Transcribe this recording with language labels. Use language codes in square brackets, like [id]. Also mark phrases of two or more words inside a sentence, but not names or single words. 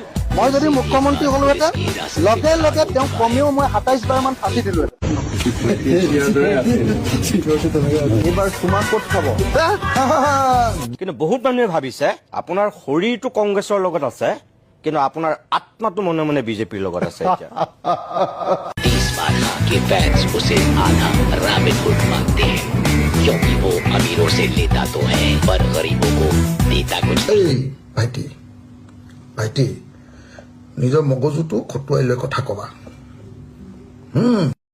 [as] মই যদি মুখ্যমন্ত্ৰী হলোহেঁতেন লগে লগে তেওঁক কমেও মই 27 বাৰমান ফাঁচি দিলোহেঁতেন। এইবাৰ তোমাৰ ক'ত খাব? কিন্তু বহুত মানুহে ভাবিছে আপোনাৰ শৰীৰটো কংগ্ৰেছৰ লগত আছে কিন্তু আপোনাৰ আত্মাটো মনে মনে বিজেপিৰ লগত আছে। [hi] के फैंस उसे आधा रैबिट फूड मांगते हैं क्योंकि वो अमीरों से लेता तो है पर गरीबों को देता कुछ। [as] ভাইটি নিজৰ মগজুটো খটুৱাই লৈ কথা কবা।